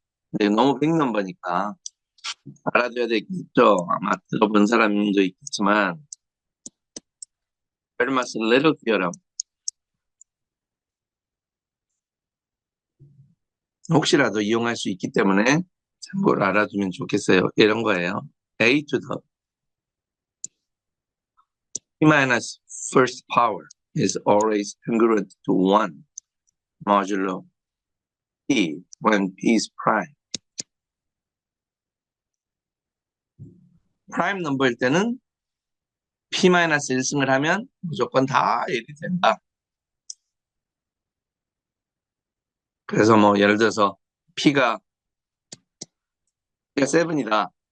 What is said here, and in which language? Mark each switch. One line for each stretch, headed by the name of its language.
Korean: 근데 너무 빅 넘버니까 알아둬야 되겠죠. 아마 들어본 사람도 있겠지만, 베르마스 레럴 티어럼 혹시라도 이용할 수 있기 때문에 참고를 알아두면 좋겠어요. 이런 거예요.
English: A to the P minus first power is always congruent to 1 modulo P when P is prime.
Korean: 프라임 넘버일 때는 P-1승을 하면 무조건 다 1이 된다. 그래서 뭐 예를 들어서 P가 7이다.